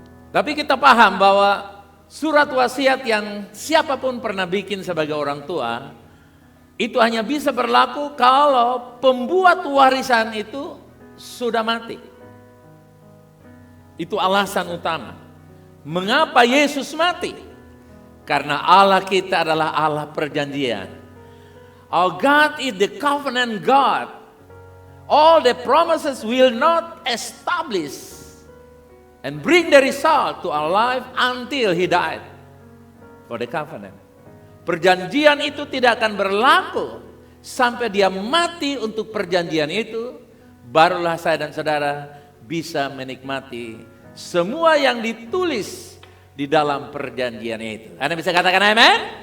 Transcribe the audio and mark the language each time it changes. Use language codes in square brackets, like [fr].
[id] Tapi kita paham bahwa surat wasiat yang siapapun pernah bikin sebagai orang tua, itu hanya bisa berlaku kalau pembuat warisan itu sudah mati. Itu alasan utama. Mengapa Yesus mati? Karena Allah kita adalah Allah perjanjian. [en] Our God is the covenant God. All the promises will not establish and bring the result to our life until He died for the covenant. [id] Perjanjian itu tidak akan berlaku sampai Dia mati untuk perjanjian itu. Barulah saya dan saudara bisa menikmati semua yang ditulis di dalam perjanjian itu. Anda bisa katakan amen?